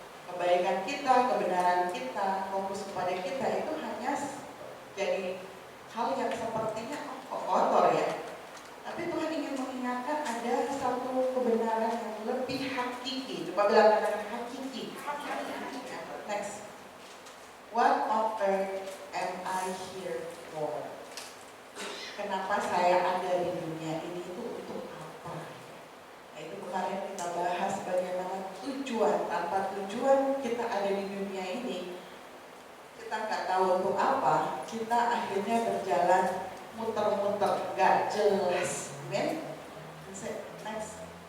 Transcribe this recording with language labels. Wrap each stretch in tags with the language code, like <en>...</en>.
<id>Kebaikan kita, kebenaran kita, fokus kepada kita itu hanya jadi hal yang sepertinya kotor ya. Tapi Tuhan ingin mengingatkan ada satu kebenaran yang lebih hakiki. Coba bilang kata hakiki. Next.</id> <en>What on earth am I here for?</en> <id>Kenapa saya ada di dunia ini itu untuk apa? Nah, itu kemarin kita bahas bagaimana tujuan. Tanpa tujuan kita ada di dunia ini, kita nggak tahu untuk apa. Kita akhirnya berjalan muter-muter, nggak jelas. Amin. Next.</id>